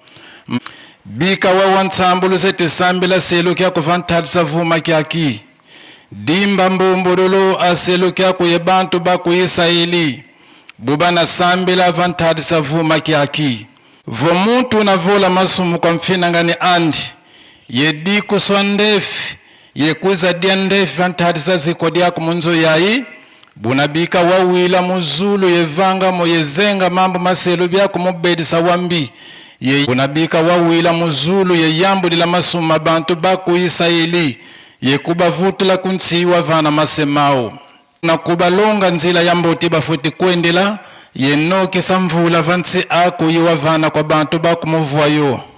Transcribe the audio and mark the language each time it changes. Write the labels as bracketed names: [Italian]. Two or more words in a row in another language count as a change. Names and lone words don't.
[Kongo] bika wa nsambulu zete sambila seluki aku vantadisa vuma kiaki dimba mbumbululu aseluki aku ye bantu baku Israeli bubana sambila vantadisa vuma kiaki vo muntu na vola masumu kwa mfinangani andi ye diku sondefi ye kuza diandefi vantadisa zikodi yaku munzo yayi bunabika wawila muzulu ye vanga mo ye zenga mambo maselu byaku mubedisa wambi ye bunabika wawila muzulu ye yambulila masuma bantu baku Israeli ye kubavutula kuntsiwa vana masemao na kubalonga nzila yamboti bafuti kwendela ye noki samvula vansi aku yiwa vana kwa bantu baku muvwayo